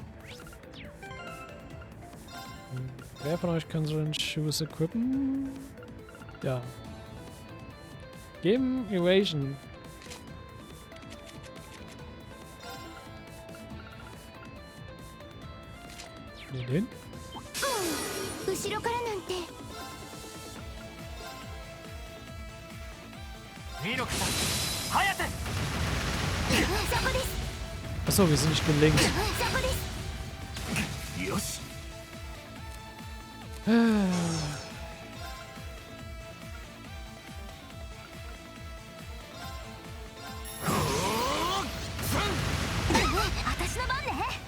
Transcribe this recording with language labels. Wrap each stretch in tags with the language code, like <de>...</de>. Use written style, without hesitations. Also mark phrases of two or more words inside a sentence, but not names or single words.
<de>Wer von euch kann so einen Shoes equippen? Ja. Geben Evasion. Den?</de> <ja>後ろからなんて。ミロクさん、ハヤテ。そこです。</ja> <de>Achso, wir sind nicht gelinkt.</de> <ja>そこです。よし。私の番ね。</ja>